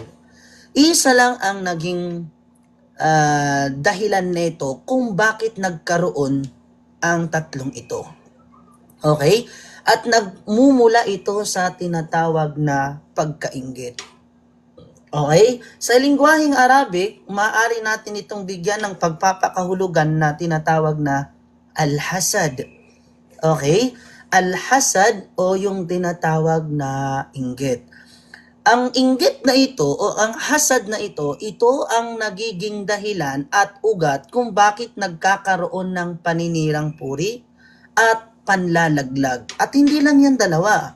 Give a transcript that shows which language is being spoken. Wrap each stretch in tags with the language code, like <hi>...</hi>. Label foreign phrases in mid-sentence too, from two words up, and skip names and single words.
<tl>Isa lang ang naging dahilan nito kung bakit nagkaroon ang tatlong ito. Okay? At nagmumula ito sa tinatawag na pagkainggit. Okay? Sa lingwaheng Arabic, maaari natin itong bigyan ng pagpapakahulugan na tinatawag na al-hasad. Okay? Al-hasad o yung tinatawag na inggit. Ang inggit na ito o ang hasad na ito ang nagiging dahilan at ugat kung bakit nagkakaroon ng paninirang puri at panlalaglag. At hindi lang yan dalawa.</tl>